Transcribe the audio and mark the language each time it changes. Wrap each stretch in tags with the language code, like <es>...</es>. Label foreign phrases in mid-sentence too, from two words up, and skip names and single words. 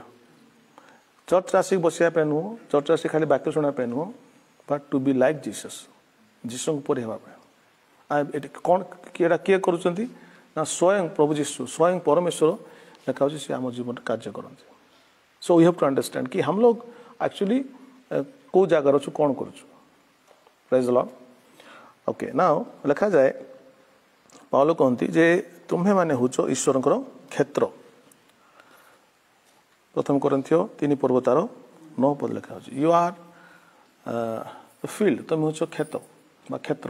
<or>ଚର୍ଚ୍ଚ ଆସିକି ବସିବା ପାଇଁ ନୁହଁ, ଚର୍ଚ୍ଚ ଆସିକି ଖାଲି ବାକ୍ୟ ଶୁଣିବା ପାଇଁ ନୁହଁ,</or> <en>but to be like Jesus,</en> <or>ଯୀଶୁଙ୍କ ପରି ହେବା ପାଇଁ। ଏଠି କ'ଣ ଏଇଟା କିଏ କରୁଛନ୍ତି ନା ସ୍ୱୟଂ ପ୍ରଭୁ ଯୀଶୁ, ସ୍ୱୟଂ ପରମେଶ୍ୱର ଲେଖା ହେଉଛି ସେ ଆମ ଜୀବନରେ କାର୍ଯ୍ୟ କରନ୍ତି।</or> <en>so we have to understand</en> <hi>कि हम लोग एक्चुअली</hi> <or>କେଉଁ ଜାଗାରେ ଅଛୁ, କ'ଣ କରୁଛୁ।</or> <en>praise the Lord. okay, now</en> <or>ଲେଖାଯାଏ ପାଉଲ କହନ୍ତି ଯେ ତୁମ୍ଭେମାନେ ହେଉଛ ଈଶ୍ୱରଙ୍କର କ୍ଷେତ୍ର। ପ୍ରଥମ କରିନ୍ଥିୟ 3 ପର୍ବ ତାର 9 ପଦ ଲେଖା ହେଉଛି,</or> <en>you are field,</en> <or>ତୁମେ ହେଉଛ କ୍ଷେତ ବା କ୍ଷେତ୍ର।</or>